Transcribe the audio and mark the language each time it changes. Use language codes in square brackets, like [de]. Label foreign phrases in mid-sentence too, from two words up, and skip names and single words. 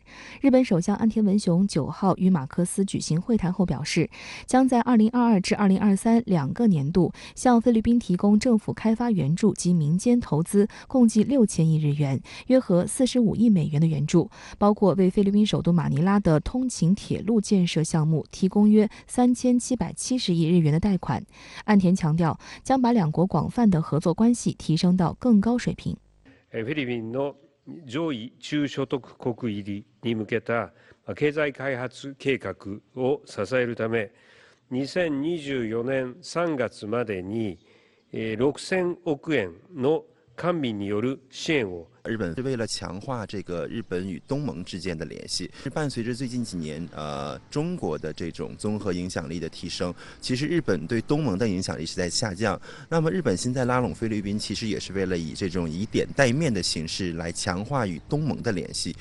[zh] 日本首相岸田文雄9号与马克思举行会谈后表示，将在2022至2023两个年度向菲律宾提供政府开发援助及民间投资共计6000亿日元，约合45亿美元的援助，包括为菲律宾首都马尼拉的通勤铁路建设项目提供约3770亿日元的贷款。岸田强调，将把两国广泛的合作关系提升到更高水平。 [ja] フィリピンの上位中所得国入りに向けた経済開発計画を支えるため、2024年3月までに6000億円の官民による支援を。 [zh] 日本是为了强化这个日本与东盟之间的联系，是伴随着最近几年中国的这种综合影响力的提升，其实日本对东盟的影响力是在下降。那么日本现在拉拢菲律宾，其实也是为了以这种以点带面的形式来强化与东盟的联系。